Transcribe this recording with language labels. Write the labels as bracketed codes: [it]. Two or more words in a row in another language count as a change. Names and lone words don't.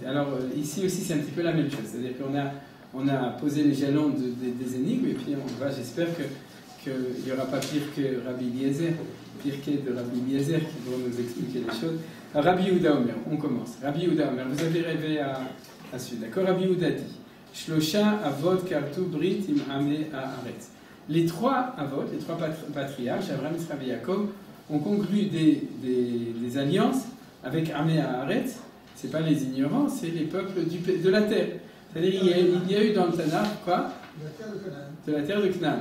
[fr] Alors ici aussi c'est un petit peu la même chose, c'est-à-dire qu'on a posé les jalons des énigmes, et puis on va, j'espère qu'il n'y aura pas pire que Rabbi Eliezer, Pirkei de Rabbi Eliezer qui vont nous expliquer les choses. Alors, [he] רבי יהודה אומר, [fr] on commence. [he] רבי יהודה אומר, [fr] vous avez rêvé à celui, d'accord? Rabbi Yehuda dit [he] שלושה אבות כרתו ברית עם עמי הארץ. [fr] Les trois avot, les trois patriarches, Abraham, Yitzhak et Yaakov, ont conclu des alliances avec [he] עמי הארץ. [fr] Ce n'est pas les ignorants, c'est les peuples de la terre. C'est-à-dire il y a eu dans le Tanakh quoi? De la terre de Canaan.